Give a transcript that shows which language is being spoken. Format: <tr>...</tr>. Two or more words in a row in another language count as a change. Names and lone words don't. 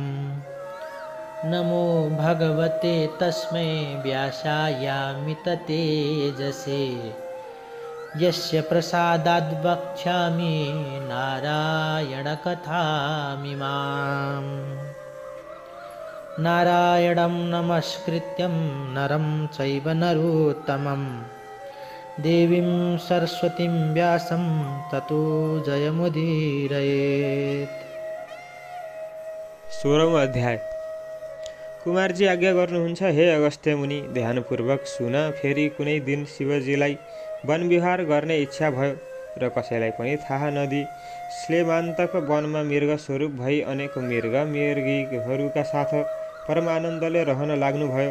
<sa>नमो भगवते तस्मै व्यासायामिततेजसे यस्य प्रसादाद् वक्ष्यामि नारायणकथामिमाम्। नारायणं नमस्कृत्यं नरं चैव नरोत्तमं देवीं सरस्वतीं व्यासं ततो जयमुदीरयेत्।</sa> <ne>16औं अध्याय। कुमारजी आज्ञा गर्नुहुन्छ, हे अगस्त्य मुनि, ध्यानपूर्वक सुन। फेरि कुनै दिन शिवजीलाई वन विहार गर्ने इच्छा भयो र कसैलाई पनि थाहा नदिई श्लेमान्तक वनमा मृग स्वरूप भई अनेक मृग मृगीहरूका साथ परमानन्दले रहन लाग्नुभयो।</ne>